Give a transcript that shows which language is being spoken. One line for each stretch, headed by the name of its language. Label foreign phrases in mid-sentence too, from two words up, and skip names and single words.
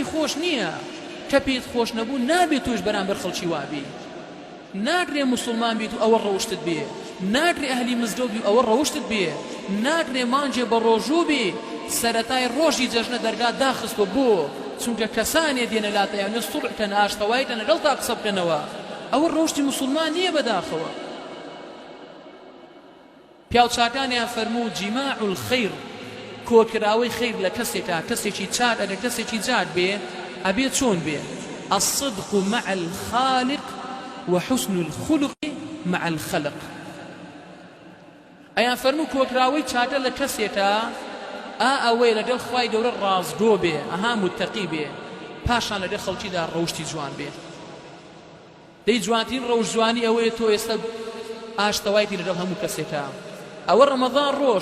Central Kurdish: خۆش نییە کە پێت خۆش نەبوو نابێت توش بەرامبەر خەڵکی وابی ناکرێ مسلمان بیت و ئەوە ڕەوشتت بێ ناکرێ ئەهلی مزگەوت بی و ئەوە ڕەوشتت بێ ناکرێ مانجێ بە ڕۆژوو بێ سەرەتای ڕۆژی جەژنە دەرگا داخستۆ بۆ چونکە کەسانێ دێنە لاتەیانە سوڵحکەن ئاشتەوایتە لەگەڵ تا قسە بکەنەوە ئەوە ڕۆژتی مسلمان نییە بەداخەوە پیاوچاکانیان فەرموو
Arabic: جیماع الخەیر
Central Kurdish: کۆکراوەی خەیر لە کەسێکە کەسێکی چار ئەگەر کەسێکی جار بێ ئەبێ چۆن بێ
Arabic: الصدق مع الخالق وحسن الخلق مع الخلق
Central Kurdish: ئەیان فەرموو کۆکراوەی چاکە لە کەسێکە ئەوەی لەگەڵ خوای گەورە ڕازگۆ بێ ئەها متەقی بێ پاشان لەگەڵ خەڵکیدا ڕەوشتی جوان بێ دەی جوانترین ڕەوش جوانی ئەوەیە تۆ ئێستا ئاشتەوایتی لەگەڵ هەموو کەسێکە ئەوە ڕەمەضان ڕۆژ